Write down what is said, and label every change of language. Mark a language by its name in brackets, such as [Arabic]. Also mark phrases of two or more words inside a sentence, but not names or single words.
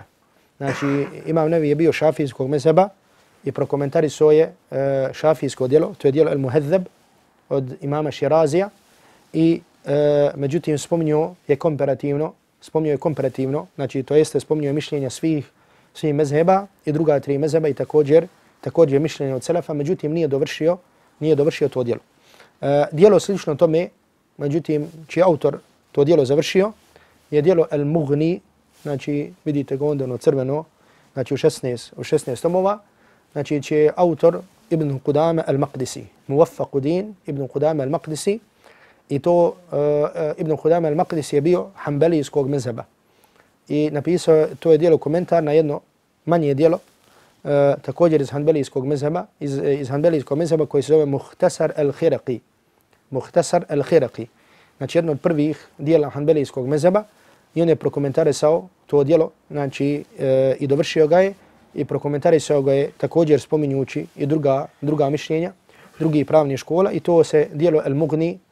[Bosnian] Znači, Imam Nevevi je bio šafijskog mezheba i prokomentarisao je šafijsko djelo, to je djelo Al-Muhadzab od imama Širazija i međutim spominjao je komparativno, znači to jeste spominjao mišljenja svih mezheba i druga tri mezheba i također mišljenje od selefa, međutim nije dovršio to djelo. Djelo slično tome, međutim čiji autor to djelo završio, je djelo Al-Mughni, znači vidite ga onda ono crveno, znači u 16 tomova, znači čiji je autor Ibn Qudama Al-Maqdisi, Muwaffaqudin Ibn Qudama Al-Maqdisi, i to Ibn Qudama Al-Maqdisi je bio hanbelijskog mezheba. I napisao, to je djelo komentar na jedno manje djelo, također iz hanbelijskog mezheba koji se zove Mukhtasar Al-Khiraqi. Mukhtasar Al-Khiraqi. Znači jedno od prvih dijela hanbelijskog mezheba i on je prokomentarisao to djelo, znači i dovršio ga je i prokomentarisao ga je također spominjući i druga mišljenja, drugi pravni škola i to se djelo Al-Mughni